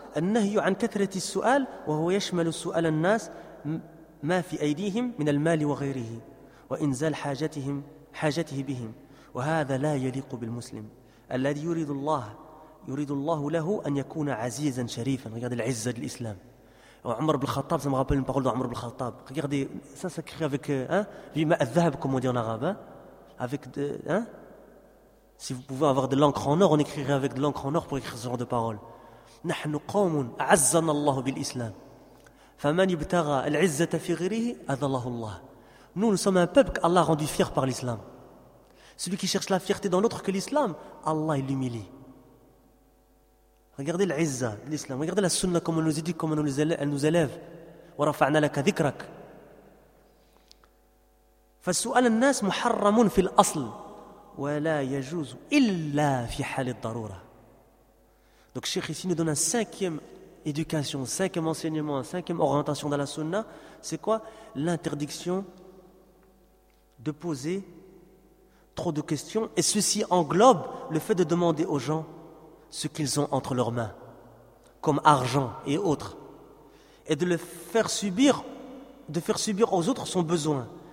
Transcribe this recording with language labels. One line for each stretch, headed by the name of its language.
Arabic: النهي عن كثرة السؤال وهو يشمل سؤال الناس ما في أيديهم من المال وغيره وإنزال حاجته بهم وهذا لا يليق بالمسلم الذي يريد الله له أن يكون عزيزا شريفا.
French: Regardez
Arabic: العزة للإسلام.
French: عمر بن الخطاب ça me rappelle une parole d'Omar ibn al-Khattab. Regardez ça s'écrit avec
Arabic: بما الذهب
French: comme on dit en arabe, avec si vous pouvez avoir de l'encre en or, on écrirait avec de l'encre en or pour écrire ce genre de paroles.
Arabic: نحن قوم عزنا الله بالإسلام فمن ابتغى العزة في غيره أذله الله.
French: Nous sommes un peuple qu'Allah a rendu fier par l'islam. Celui qui cherche la fierté dans l'autre que l'islam, Allah l'humilie. Regardez العزة l'islam, regardez la sunna comme on nous dit, comme elle nous élève.
Arabic: ورفعنا لك ذكرك. فسؤال الناس محرم في الأصل ولا يجوز إلا في حال الضرورة.
French: Donc, Cheikh ici nous donne une cinquième éducation, un cinquième enseignement, une cinquième orientation dans la sunna. C'est quoi? L'interdiction de poser trop de questions. Et ceci englobe le fait de demander aux gens ce qu'ils ont entre leurs mains, comme argent et autres, et de le faire subir, de faire subir aux autres son besoin.